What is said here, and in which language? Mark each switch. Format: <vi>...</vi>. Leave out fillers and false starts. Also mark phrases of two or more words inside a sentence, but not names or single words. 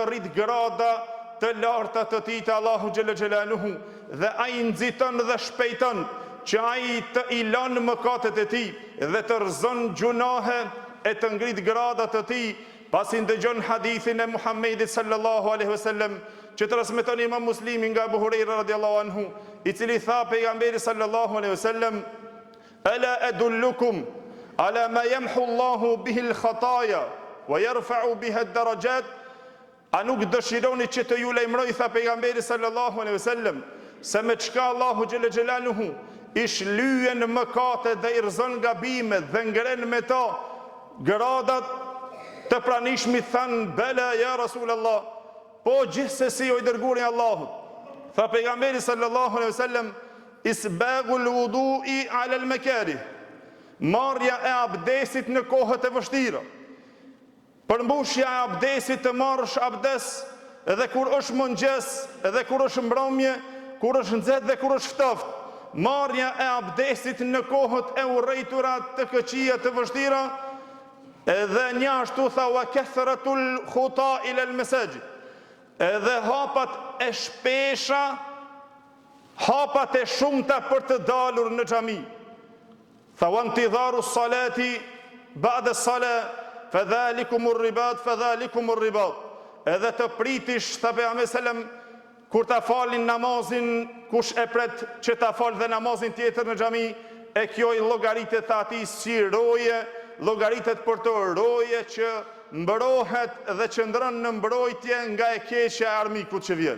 <sq>rrit grada të larta të tij te Allahu</sq> <ar>جل جلاله,</ar> <sq>dhe ai nxiton dhe shpejton që ai të I lën mëkatet e tij dhe të rrëzon gjunahe e të ngrit gradat të tij, pasi ndëgjon hadithin e Muhammedit</sq> <ar>صلى الله عليه وسلم</ar> <sq>që transmeton Imam Muslimi nga Abu Huraira</sq> <ar>رضي الله عنه,</ar> <sq>I cili tha pejgamberi</sq> <ar>صلى الله عليه وسلم: "ألا أدلكم على ما يمحو الله به الخطايا ويرفع به الدرجات?"</ar> <sq>A nuk dëshironi që të ju lajmëroj, tha pejgamberi</sq> <ar>صلى الله عليه وسلم,</ar> <sq>se me çka Allahu</sq> <ar>جل جلاله</ar> <sq>I shlyen mëkatet dhe I rrëzon gabimet dhe ngren me to gradat të pranishmit. Thanë:</sq> <ar>"بلى يا رسول الله,</ar> <sq>po gjithsesi o I dërguari I Allahut." Tha pejgamberi</sq> <ar>صلى الله عليه وسلم إسباغ الوضوء على المكاره."</ar> <sq>Marrja e abdesit në kohët e vështira. Përmbushja e abdesit, të marrësh abdes edhe kur është mëngjes, edhe kur është mbrëmje, kur është nxehtë dhe kur është ftoft. Marrja e abdesit në kohët e urrejtura të këqija të vështira. Edhe një ashtu tha:</sq> <ar>"وكثرة الخطى إلى المساجد."</ar> <sq>Edhe hapat e shpesha, hapat e shumta për të dalur në xhami. Tha:</sq> <ar>"وانتظار الصلاة بعد الصلاة فذلكم الرباط فذلكم الرباط."</ar> <sq>Edhe të pritish, tha pejgamberi selam, kur ta falin namazin, kush e pret që ta fal dhe namazin tjetër në xhami, e kjo i llogaritet atij si roje, llogaritet për të roje që mbrohet dhe qëndron në mbrojtje nga e keqja e armikut që vjen.</sq>